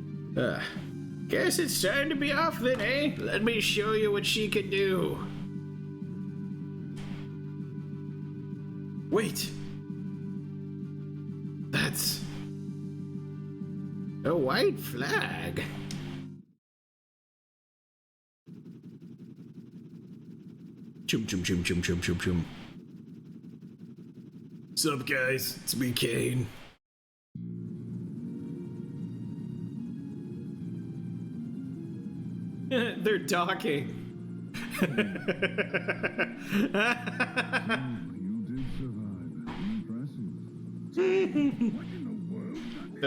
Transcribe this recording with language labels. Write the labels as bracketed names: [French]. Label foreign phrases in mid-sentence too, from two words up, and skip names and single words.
[English] Guess it's time to be off then, eh? Let me show you what she can do. Wait. That's a white flag. Chum chum chum chum chum chum chum. Sup guys, it's me Kane. They're docking. You did survive. Impressive. What in the world?